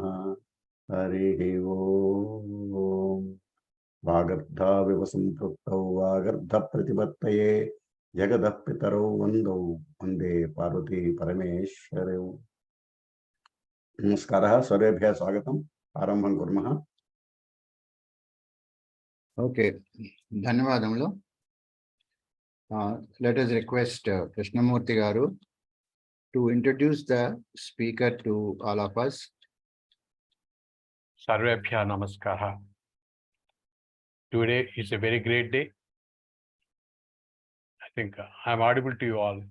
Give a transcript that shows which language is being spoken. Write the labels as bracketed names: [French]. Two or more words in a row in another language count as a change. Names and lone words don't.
[Sanskrit] हरिः ओम्। वागर्धाविव सम्पृक्तौ वागर्धप्रतिपत्तये जगतः पितरौ वन्दे पार्वती परमेश्वरौ। नमस्कारः, सर्वेभ्यः स्वागतम्। आरम्भं कुर्मः। [Telugu] ఓకే, ధన్యవాదములు. [English] Let us request Krishnamurti garu to introduce the speaker to all of us. [Sanskrit] सर्वेभ्यो नमस्कारः. [English] Today is a very great day. I think I'm audible to you all.